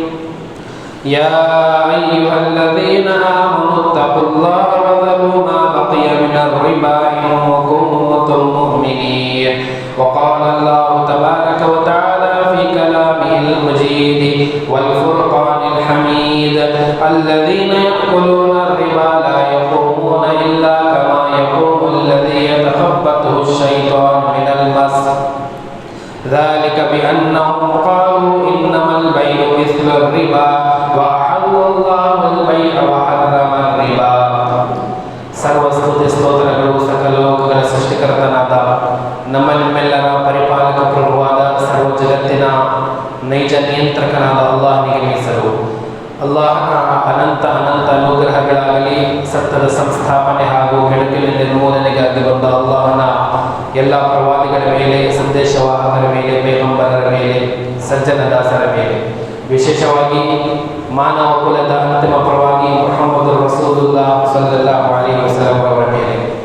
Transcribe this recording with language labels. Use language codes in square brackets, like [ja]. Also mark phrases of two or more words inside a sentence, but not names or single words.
[ar] يا أيها الذين آمنوا اتقوا الله وذروا ما بقي من الربا إن كنتم مؤمنين وقال الله تبارك وتعالى في كلامه المجيد والفرقان الحميد الذين يأكلون الربا لا يقومون إلا كما يقوم الذي يتخبطه الشيطان من المس ذلك بأنهم قالوا إنما البيع مثل الربا وأحل الله البيع وحرم الربا [kn] ಸರ್ವಸ್ತುತಿ ಸ್ತೋತ್ರಗಳು ಸಕಲ ಲೋಕಗಳ ಸೃಷ್ಟಿಕರ್ತನಾದ ನಮ್ಮ ನಿಮ್ಮೆಲ್ಲರ ಪರಿಪಾಲಕ ಪ್ರಭುವಾದ ಸರ್ವ ಜಗತ್ತಿನ ನೈಜ ನಿಯಂತ್ರಕನಾದ ಅಲ್ಲಾಹನಿಗೆ ಮೀಸಲು. ಅಲ್ಲಾಹನ ಅನಂತ ಅನುಗ್ರಹಗಳಾಗಲಿ, ಸತ್ಯದ ಸಂಸ್ಥಾಪನೆ ಹಾಗೂ ಕೆಡುಕಿನ ನಿರ್ಮೂಲನೆಗಾಗಿ ಬಂದ ಅಲ್ಲಾಹನ ಎಲ್ಲ ಪ್ರವಾದಿಗಳ ಮೇಲೆ, ಸಂದೇಶವಾಹಕರ ಮೇಲೆ, ಪೈಗಂಬರರ ಮೇಲೆ, ಸಜ್ಜನ ದಾಸರ ಮೇಲೆ, ವಿಶೇಷವಾಗಿ ಮಾನವ ಕುಲದ ಅಂತಿಮ ಪ್ರವಾದಿ ಮುಹಮ್ಮದ್ [ar] رسول الله صلى الله عليه وسلم [kn] ಅವರ ಮೇಲೆ.